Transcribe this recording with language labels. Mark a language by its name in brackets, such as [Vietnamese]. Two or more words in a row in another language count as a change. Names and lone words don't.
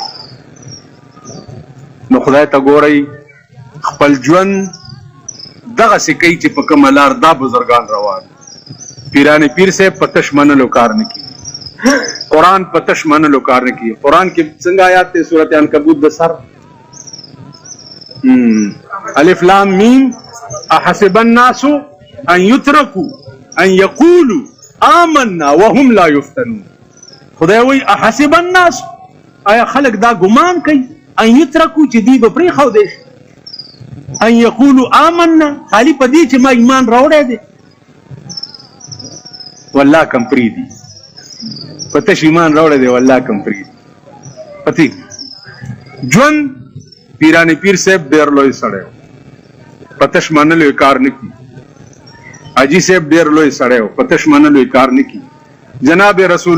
[Pashto] نو خدای ته ګورئ خپل ژوند دغسې کوي چې په کومه لار دا بزرګان روان پیران پیر صاحب په تش منلو کار نه کوي قرآن په تش منلو کار نه کوي قرآن کې څنګه آیات دی سورت عنکبوت د سر [Arabic] الف لام میم احسب الناس ان يتركوا ان يقولوا آمنا وهم لا يفتنون [Pashto] خدای وی [Arabic] احسب الناس [Pashto] آیا خلق دا ګمان کوي [Arabic] ان یترکو [Pashto] چې دی به پرېښودی شي [Arabic] ان یقولو آمنا [Pashto] خالی په دې چې ما ایمان راوړی دی والله کم پرېږدي په تش ایمان راوړی دی والله کم پرېږدي پتی ژوند پیرانی پیر صاحب ډېر لوی سړی و په تش منلو یې کار نه کي حاجي صاحب ډېر لوی سړی و په تش منلو یې کار نه کي جناب رسول